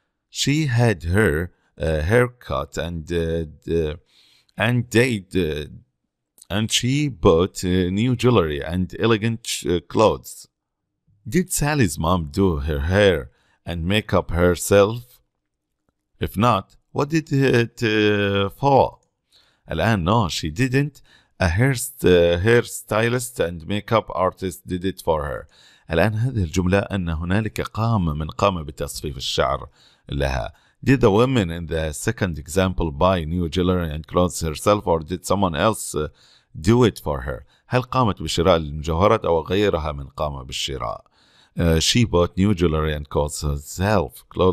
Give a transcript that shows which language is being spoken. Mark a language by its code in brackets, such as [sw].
[en] She had her haircut and she bought new jewelry and elegant clothes. Did Sally's mom do her hair and makeup herself? If not, what did it for? الآن no, she didn't. A hairstylist and makeup artist did it for her. [ar] الآن هذه الجملة أن هنالك من قام بتصفيف الشعر لها. [en] Did the woman in the second example buy new jewelry and clothes herself, or did someone else do it for her? [ar] هل قامت بشراء المجوهرات أو غيرها من قام بالشراء؟ [en] She bought new jewelry and clothes herself.